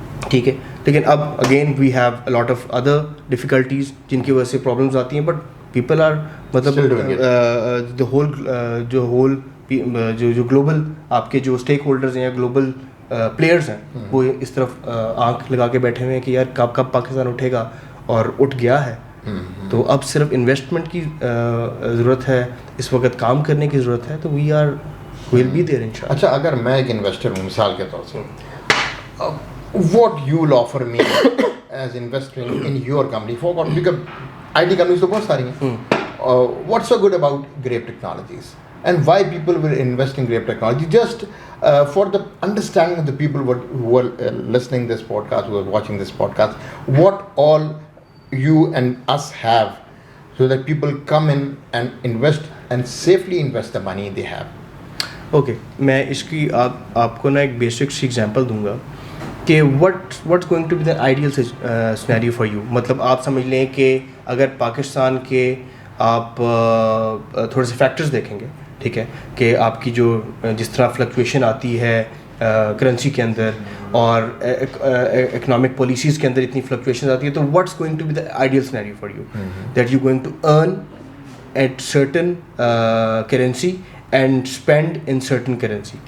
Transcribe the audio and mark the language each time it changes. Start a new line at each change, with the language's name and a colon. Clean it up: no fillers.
Urdu: ٹھیک ہے, لیکن اب
English: again we have a lot of other difficulties
Urdu: جن کی وجہ سے پرابلمس آتی ہیں,
English: but people are
Urdu: مطلب دا ہول جو گلوبل آپ کے جو اسٹیک ہولڈرز ہیں یا گلوبل پلیئرز ہیں وہ اس طرف آنکھ لگا کے بیٹھے ہوئے ہیں کہ یار کب پاکستان اٹھے گا, اور اٹھ گیا ہے. تو اب صرف انویسٹمنٹ کی ضرورت ہے, اس وقت کام کرنے کی ضرورت ہے, تو
English: we are will be there
Urdu: انشاءاللہ. اچھا, اگر میں ایک انویسٹر ہوں مثال کے طور سے,
English: what you will offer me as investing in your company for because IT companies
Urdu: تو بہت ساری ہیں,
English: what's so good about Grape Technologies and why people will invest in Grape Technology, just for the understanding of the people who are listening this podcast, who are watching this podcast, what all you and us have so that people come in and invest and safely invest the money they have.
Urdu: Okay, میں اس کی آپ کو نا ایک basic سی example دوں گا کہ
English: what's going to be the ideal scenario for you.
Urdu: مطلب آپ سمجھ لیں کہ اگر پاکستان کے آپ تھوڑے سے فیکٹرز دیکھیں گے, ٹھیک ہے, کہ آپ کی جو جس طرح فلکچویشن آتی ہے کرنسی کے اندر اور اکنامک پالیسیز کے اندر اتنی فلکچویشن آتی ہے, تو
English: what's going to be the ideal scenario for you that you going to earn at certain currency
Urdu: and spend in certain currency.